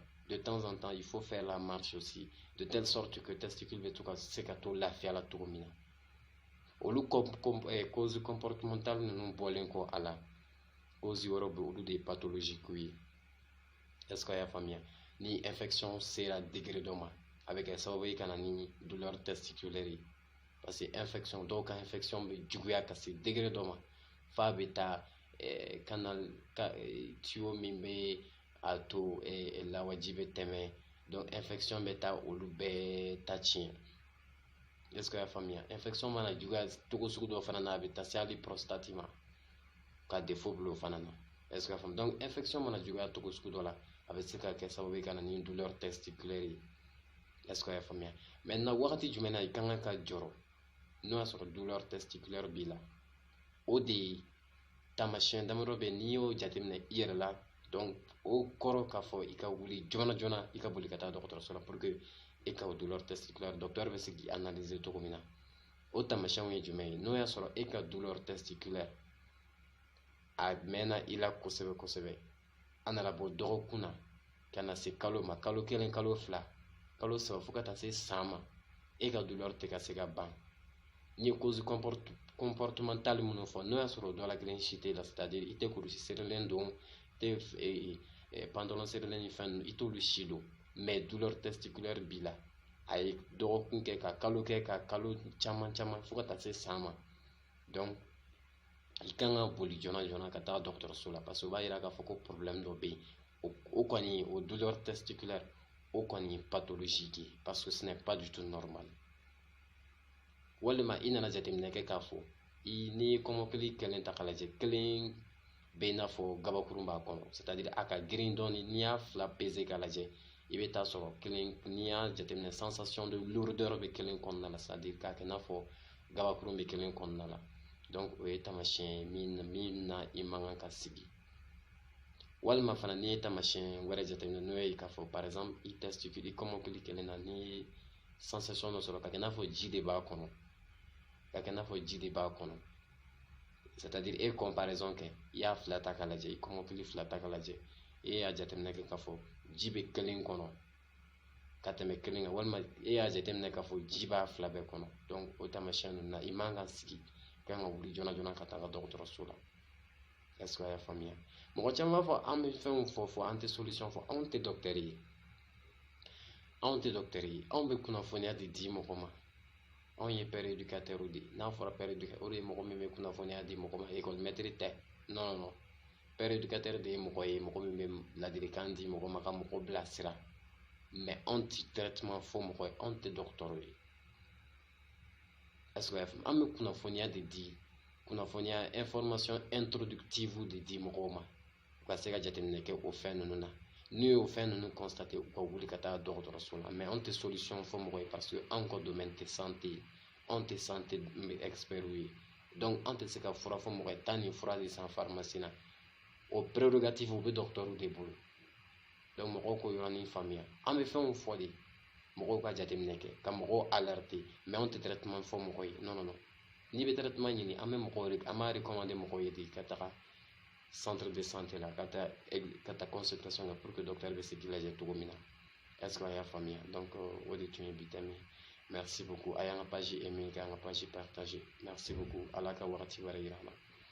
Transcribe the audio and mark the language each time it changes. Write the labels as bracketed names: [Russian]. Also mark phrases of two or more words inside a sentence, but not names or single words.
[French] De temps en temps il faut faire la marche aussi de telle sorte que testicule [Bambara] bɛ to ka se ka to lafiya la cogo min na. Olu [French] cause comportementale [Bambara] ninnu bɔlen kɔ a la, cause wɛrɛw bɛ olu de ye pathologique ye. [French] Est-ce que [Bambara] a y'a faamuya? Ni infection sera degré dɔ ma a bɛ kɛ sababu ye ka na ni [French] douleur testiculaire [Bambara] ye. [French] parce que [Bambara] infection dɔw ka infection bɛ juguya ka se degré dɔ ma f'a bɛ taa [French] canal tuyau [Bambara] min bɛ a to lawaji bɛ tɛmɛ donc infection bɛ taa olu bɛɛ ta tiɲɛ. [French] Est-ce que [Bambara] y'a faamuya? Infection mana juguya cogo sugu dɔ fana na a bɛ taa se hali prostate ma ka défaut bila o fana na. [French] Est-ce que [Bambara] y'a faamu? Donc infection mana juguya cogo sugu dɔ la a bɛ se ka kɛ sababu ye ka na ni [French] douleur testiculaire [Bambara] ye. [French] Est-ce que [Bambara] y'a faamuya? Maintenant wagati jumɛn na i kan ka jɔrɔ n'o y'a sɔrɔ [French] douleur testiculaire [Bambara] b'i la, o de ye taamasiyɛn damadɔ bɛ n'i y'o jateminɛ i yɛrɛ la, donc o kɔrɔ k'a fɔ i ka wuli joona joona i ka boli ka taa dɔgɔtɔrɔso la [French] pour que [Bambara] e ka o [French] douleur testiculaire docteur [Bambara] bɛ se k'i analyser cogo min na. O taamasiyɛnw ye jumɛn ye? N'o y'a sɔrɔ e ka [French] douleur testiculaire [Bambara] a mɛnna i la kosɛbɛ kosɛbɛ, a nana bɔ dɔgɔkun na ka na se kalo ma, kalo kelen kalo fila kalo saba fo ka taa se san ma, e ka douleur tɛ ka se ka ban. N ye [French] cause comportementale [Bambara] minnu fɔ n'o y'a sɔrɔ dɔ la kelen si tɛ la, [French] c'est-à-dire [Bambara] i tɛ kurusi serilen don, i tɛ pantalon serilen ni fɛn ninnu i t'olu si don, [French] mais douleur testiculaire [Bambara] b'i la, a ye dɔgɔkun kɛ ka kalo kɛ ka kalo caman caman fo ka taa se san ma, donc i kan ka boli joona joona ka taa dɔgɔtɔrɔso la [French] parce que [Bambara] o b'a yira k'a fɔ ko problème dɔ bɛ yen, o kɔni o [French] douleur testiculaire [Bambara] o kɔni ye pathologique ye [French] parce que ce n'est pas du tout normal. [Bambara] Walima i nana jateminɛ kɛ k'a fɔ n'i ye kɔmɔkili kelen ta k'a lajɛ, kelen bɛ i n'a fɔ gabakurun b'a kɔnɔ, [French] c'est-à-dire [Bambara] a ka girin dɔɔni, n'i y'a fila peser k'a lajɛ i bɛ taa sɔrɔ kelen, n'i y'a jateminɛ [French] sensation de lourdeur [Bambara] bɛ kelen kɔnɔna la, [French] c'est-à-dire [Bambara] k'a kɛ i n'a fɔ gabakurun bɛ kelen kɔnɔna la, donc o ye taamasiyɛn min na i man kan ka sigi. Walima fana n'i ye taamasiyɛn wɛrɛ jateminɛ n'o ye k'a fɔ [French] par exemple [Bambara] i testicule i kɔmɔkili kelen na n'i ye sensation dɔ sɔrɔ k'a kɛ i n'a fɔ ji de b'a kɔnɔ, ka kɛ i n'a fɔ ji de b'a kɔnɔ, [French] c'est-à-dire [Bambara] e comparaison kɛ, i y'a fila ta k'a lajɛ, i kɔmɔkili fila ta k'a lajɛ, e y'a jateminɛ kɛ k'a fɔ ji bɛ kelen kɔnɔ ka tɛmɛ kelen kan, walima e y'a jateminɛ k'a fɔ ji b'a fila bɛɛ kɔnɔ, donc o taamasiyɛn ninnu na i man kan sigi, i kan ka wuli joona joona ka taa dɔgɔtɔrɔso la. [French] Est-ce que [Bambara] a y'a faamuya? Mɔgɔ caman b'a fɔ an bɛ fɛnw fɔ an tɛ solution fɔ, anw tɛ docteur ye, anw tɛ docteur ye, anw bɛ kunnafoniya de di mɔgɔ ma. Anw ye [French] père éducateur [Bambara] de ye, n'a fɔra [French] père éducateur [Bambara] o de ye mɔgɔ min bɛ kunnafoniya di mɔgɔ ma, [French] école maître [Bambara] tɛ, [French] non non non, père éducateur [Bambara] de ye mɔgɔ ye mɔgɔ min bɛ ladilikan di mɔgɔ ma ka mɔgɔ bilasira, mais anw tɛ traitement fɔ mɔgɔ ye, anw tɛ docteur ye. [French] Est-ce que [Bambara] a y'a faamu? An bɛ kunnafoniya de di, kunnafoniya [French] information introductive [Bambara] de di mɔgɔw ma u ka se ka jateminɛ kɛ o fɛn ninnu na, n'u ye o fɛn ninnu constaté u ka wuli ka taa dɔgɔtɔrɔso la, mais anw tɛ solution fɔ mɔgɔ ye [French] parce que [Bambara] anw ka domaine tɛ santé ye, anw tɛ [French] santé expert [Bambara] ye, donc anw tɛ se ka fura fɔ mɔgɔ ye taa nin fura de san pharmacie na, o prérogative o bɛ docteur de bolo, donc mɔgɔw k'o yɔrɔnin faamuya. An bɛ fɛnw fɔ de mɔgɔw ka jateminɛ kɛ ka mɔgɔw alerter, mais anw tɛ traitement fɔ mɔgɔ ye, [French] non non non, [Bambara] n'i bɛ traitement ɲini an b'a recommander mɔgɔw ye de ka taga [French] centre de santé [Bambara] la ka taa consultation kɛ [French] pour que docteur [Bambara] bɛ se k'i lajɛ cogo min na. [French] Est-ce que [Bambara] a y'a faamuya? Donc o de tun ye bi thème ye. [French] Merci beaucoup, [Bambara] a y'an ka [French] page aimer [Bambara] k'an ka [French] page partager, merci beaucoup, [Bambara] Ala ka wagati wɛrɛ yira an na.